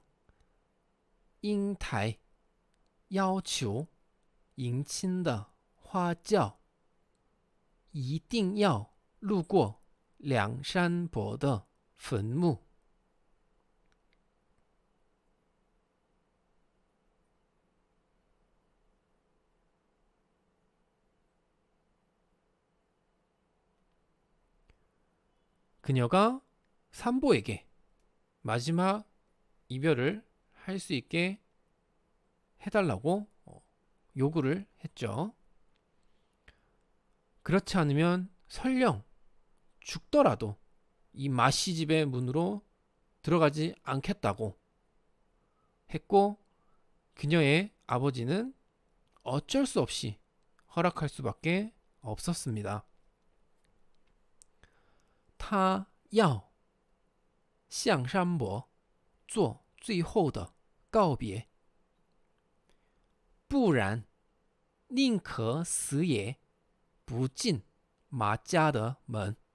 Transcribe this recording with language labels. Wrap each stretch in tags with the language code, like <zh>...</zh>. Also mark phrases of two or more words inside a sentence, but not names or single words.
<zh>英台要求迎亲的花轿一定要路过梁山伯的坟墓。그녀가</zh> <ko>산보에게 마지막 이별을 할 수 있게 해달라고 요구를 했죠. 그렇지 않으면 설령 죽더라도 이 마씨 집의 문으로 들어가지 않겠다고 했고, 그녀의 아버지는 어쩔 수 없이 허락할 수밖에 없었습니다.</ko> <zh>他要向山伯做最后的告别，不然宁可死也不进马家的门。</zh>